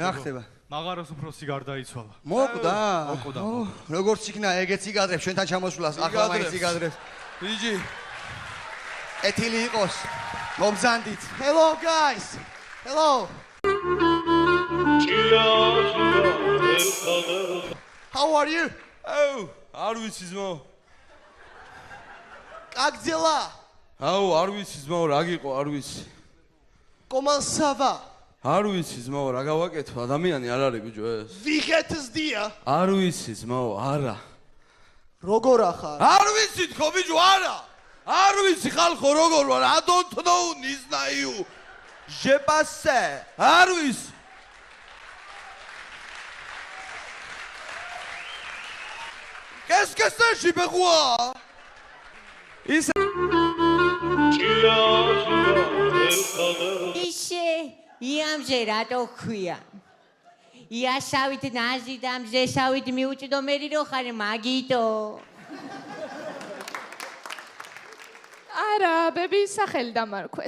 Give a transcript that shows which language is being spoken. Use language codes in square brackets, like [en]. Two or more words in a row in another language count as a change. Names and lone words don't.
[ka] რა ხდება? მაღაროს უფროსი გარდაიცვალა. მოკვდა? მოკვდა. როგორც იქნა ეგეც იგადრებს ჩვენთან ჩამოსვლას, ახლა მაინც იგადრებს. ბიჭი. ეთილი იყოს. მომზანდით. [en] Hello guys. Hello. How are you? [ka] აუ, არ ვიცი ძმაო. [ru] Как дела? [ka] აუ, არ ვიცი ძმაო, რა გიყო, არ ვიცი. [fr] Comment ça va? [ka] არ ვიცი ძმაო, რა გავაკეთო, ადამიანი არ არის ბიჭო ეს. [de] Wie geht es dir? [ka] არ ვიცი ძმაო, არა. როგორ ახარ? არ ვიცი თქო ბიჭო, არა. არ ვიცი ხალხო როგორ ვარ, [en] I don't know, [ru] не знаю. [fr] Je passe. [ka] არ ვიცი. [fr] Qu'est-ce que c'est, je peux quoi? [ka] ის ისე იამზე რატო ქვია? იასავით ნაზი და მზესავით მიუჭდომერი რო ხარ მაგიტო. არა, ბების სახელი დამარქვეს.